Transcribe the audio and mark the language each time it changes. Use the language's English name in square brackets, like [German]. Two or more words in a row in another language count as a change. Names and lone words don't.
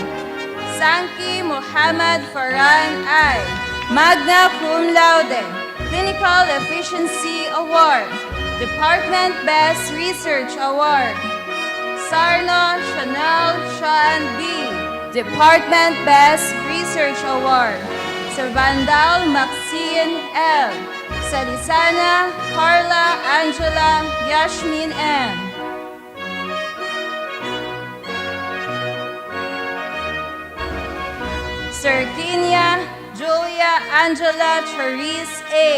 [English] Sanki Muhammad Farhan I. Magna Cum Laude. Clinical Efficiency Award. Department Best Research Award. Sarno Chanel Sean B. Department Best Research Award. Servandal Maxine L. Salisana Carla Angela Yasmin M. Sirkinia Julia Angela Charisse A.